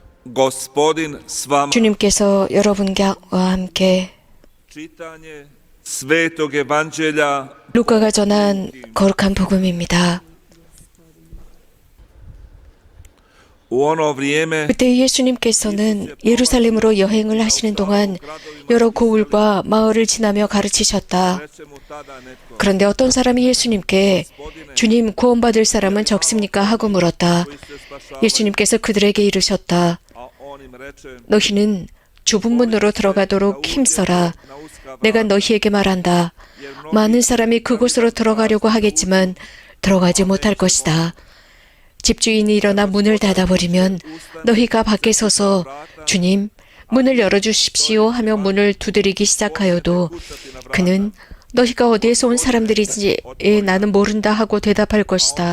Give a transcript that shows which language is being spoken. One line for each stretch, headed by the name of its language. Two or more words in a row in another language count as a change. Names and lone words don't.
Croatian: Gospodin s vama.
Korean: 주님께서 여러분과 함께
Croatian: Čitanje Svetog Evanđelja
Korean: 루카가 전한 거룩한 복음입니다.
Croatian: u ono vrijeme
Korean: 그때 예수님께서는 예루살렘으로 여행을 하시는 동안 여러 고을과 마을을 지나며 가르치셨다.
Croatian: reče mu tada netko,
Korean: 그런데 어떤 사람이 예수님께 주님, 구원받을 사람은 적습니까? 하고 물었다.
Croatian: koji se spašava,
Korean: 예수님께서 그들에게 이르셨다.
Croatian: a on im reče,
Korean: 너희는 좁은 문으로 들어가도록 힘써라.
Croatian: na uska
Korean: 내가 너희에게 말한다. 많은 사람이 그곳으로 들어가려고 하겠지만 들어가지 못할 것이다. 집주인이 일어나 문을 닫아버리면 너희가 밖에 서서 주님, 문을 열어주십시오 하며 문을 두드리기 시작하여도 그는 너희가 어디에서 온 사람들인지 나는 모른다 하고 대답할 것이다.